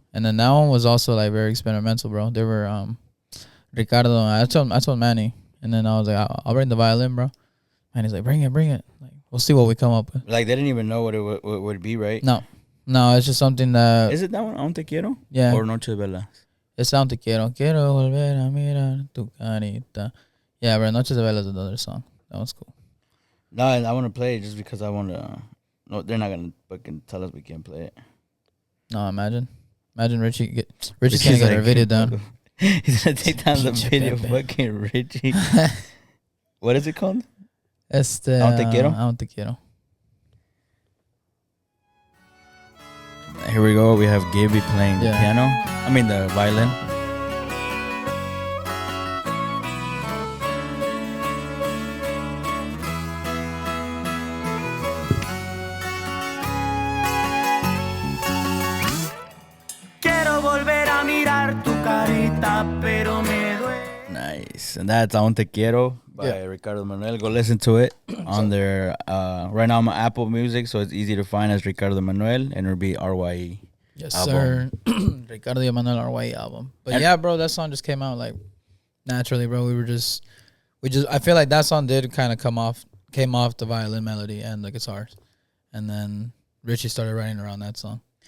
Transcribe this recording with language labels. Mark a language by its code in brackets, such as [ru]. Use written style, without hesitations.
[en] And then that one was also, like, very experimental, bro. They were, Ricardo, I told Manny. And then I was like, I'll bring the violin, bro. And he's like, bring it. Like, we'll see what we come up with. Like, they didn't even know what it would be, right? No, it's just something that... Is it that one, Aún Te Quiero? Yeah. Or Noche de Velas? It's Aún Te Quiero. [es] Quiero volver a mirar tu carita. [en] Yeah, bro, Noche de Velas is another song. That one's cool. No, I want to play it just because I want to... No, they're not going to fucking tell us we can't play it. No, imagine Richie's going to get our video down. He's going to take down the video, fucking Richie. What is it called? [es] Aún Te Quiero. Aún Te Quiero. [en] Here we go. We have Gaby playing the piano. I mean the violin. [es] Quiero volver a mirar tu carita, pero me duele. [en] Nice. And that's Aún Te Quiero by Ricardo y Emmanuel. Go listen to it on their right now I'm on Apple Music, so it's easy to find as Ricardo y Emmanuel, and it'll be RyE. Yes, album. sir. Ricardo y Emmanuel RyE album. But yeah, bro, that song just came out like naturally, bro. I feel like that song did kind of came off the violin melody and the guitars, and then Richie started writing around that song.